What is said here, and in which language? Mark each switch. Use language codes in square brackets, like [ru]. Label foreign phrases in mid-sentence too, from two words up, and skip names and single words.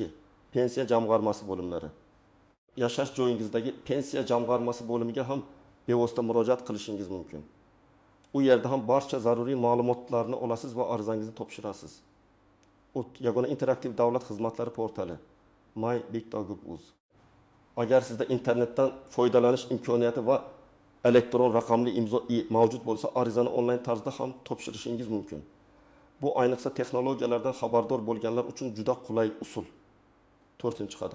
[uz] Pensiya jamg'armasi bo'limlari. Yashash joyingizdagi pensiya jamg'armasi bo'limiga ham bevosita murojaat qilishingiz mumkin. U yerda ham barcha zaruriy ma'lumotlarni olasiz va arizangizni topshirasiz. Yagona interaktiv davlat xizmatlari portali my.big.gov.uz. Agar sizda internetdan foydalanish imkoniyati va elektron raqamli imzo mavjud bo'lsa, arizani onlayn tarzda ham topshirishingiz mumkin. Bu ayniqsa texnologiyalardan xabardor bo'lganlar uchun juda qulay usul. 4-qadam.